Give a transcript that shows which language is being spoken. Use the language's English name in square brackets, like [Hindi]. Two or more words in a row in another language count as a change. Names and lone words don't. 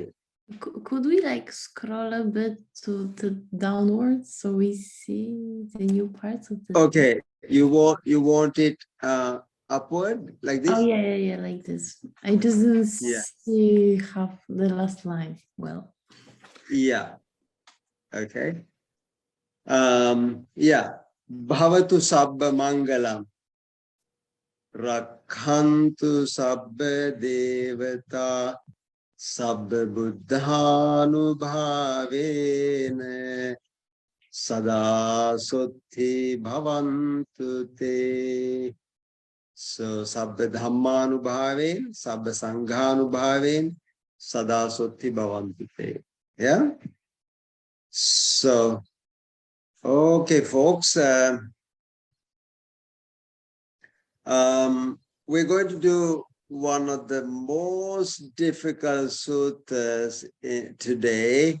[English] Could we like scroll a bit to downwards so we see the new parts of the Okay, you want it upward like this? Oh yeah, like this. I just didn't Yeah. see half the last line well. Yeah. Okay. Yeah. [Pali] Bhavatu sabba mangalam. Rakhantu sabba devata sabba buddhanubhavena sada sotti bhavantu te. So sabba dhammanubhaven, sabba sanghanubhaven, sada sotti bhavantu te. [English] Yeah. So, okay, folks. We're going to do one of the most difficult suttas today.